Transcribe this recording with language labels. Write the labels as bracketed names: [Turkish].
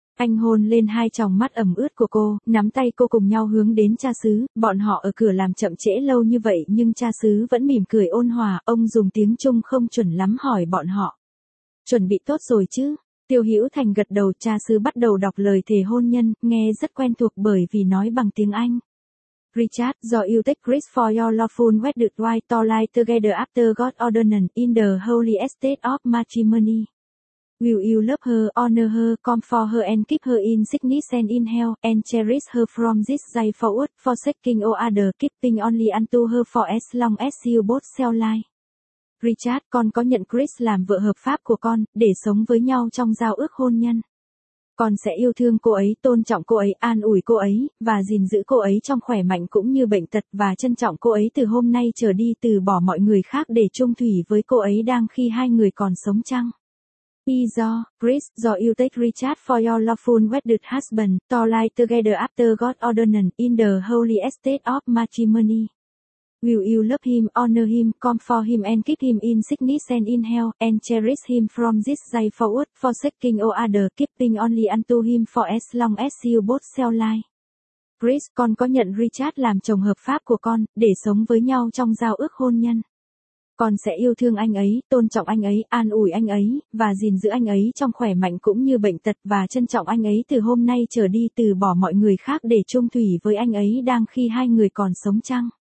[Vietnamese] Anh hôn lên hai tròng mắt ẩm ướt của cô, nắm tay cô cùng nhau hướng đến cha xứ, bọn họ ở cửa làm chậm trễ lâu như vậy nhưng cha xứ vẫn mỉm cười ôn hòa, ông dùng tiếng Trung không chuẩn lắm hỏi bọn họ. Chuẩn bị tốt rồi chứ? Tiêu Hữu Thành gật đầu, cha xứ bắt đầu đọc lời thề hôn nhân, nghe rất quen thuộc bởi vì nói bằng tiếng Anh. [English] Richard, do you take Chris for your lawful wedded wife to lie together after God ordained in the holy estate of matrimony. Will you love her, honor her, comfort her and keep her in sickness and in health, and cherish her from this day forward, forsaking all other, keeping only unto her for as long as you both shall live. [Vietnamese] Richard, con có nhận Chris làm vợ hợp pháp của con, để sống với nhau trong giao ước hôn nhân. Con sẽ yêu thương cô ấy, tôn trọng cô ấy, an ủi cô ấy, và gìn giữ cô ấy trong khỏe mạnh cũng như bệnh tật, và trân trọng cô ấy từ hôm nay trở đi, từ bỏ mọi người khác để chung thủy với cô ấy đang khi hai người còn sống chăng. [English] Do, Chris, do you take Richard for your lawful wedded husband, to lie together after God ordained in the holy estate of matrimony. Will you love him, honor him, comfort him and keep him in sickness and in health, and cherish him from this day forward, forsaking all other, keeping only unto him for as long as you both shall live. [Vietnamese] Chris, con có nhận Richard làm chồng hợp pháp của con, để sống với nhau trong giao ước hôn nhân. Con sẽ yêu thương anh ấy, tôn trọng anh ấy, an ủi anh ấy, và gìn giữ anh ấy trong khỏe mạnh cũng như bệnh tật, và trân trọng anh ấy từ hôm nay trở đi, từ bỏ mọi người khác để chung thủy với anh ấy đang khi hai người còn sống chăng.